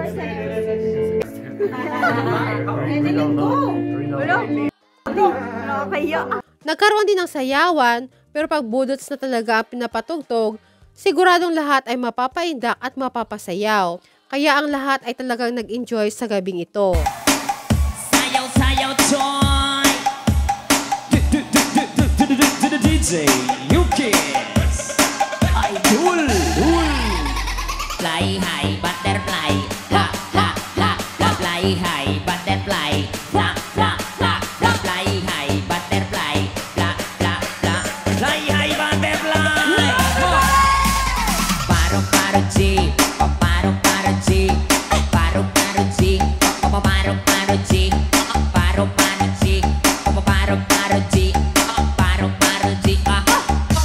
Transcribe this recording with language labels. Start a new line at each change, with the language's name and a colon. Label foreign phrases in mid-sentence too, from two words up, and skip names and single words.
Filipino: Nagkaroon din ng sayawan, pero pag budots na talaga ang pinapatugtog, siguradong lahat ay mapapaindak at mapapasayaw. Kaya ang lahat ay talagang nag-enjoy sa gabing ito. Sayaw, sayaw,
English: joy! DJ, you kiss! Idol! Fly high, butterfly. La, la, la, la, fly high, butterfly. La, la, la, la, fly high, butterfly. La, la, la, fly high, butterfly.
Filipino: Parong, parong, G. Parong, parong, G. Parong, parong, G. Parong, parong, G. Parong, parong, G. Parong, parong, G. Parong, parong, G.